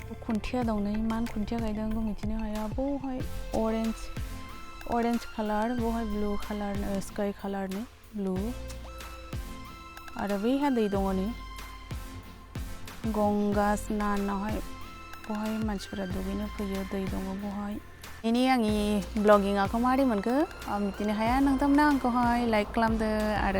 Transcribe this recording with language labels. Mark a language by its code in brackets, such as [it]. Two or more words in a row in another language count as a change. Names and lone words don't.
[brx] खुन्थिया दं नै मान खुन्थिया गायदों बेखौ मिथिनो हाया बहाय [en] orange color [brx] बहाय [en] blue color sky color [brx] नि blue आरो बैहा दै दङ नै गंगा स्नानावहाय बहाय मानसिफोरा दुगैनो फैयो दै दङ बहाय ini आंनि ब्लगिंखौ मारै मोनखो मिथिनो हाया नोंथांमोना आंखौहाय लाइक खालामदो आरो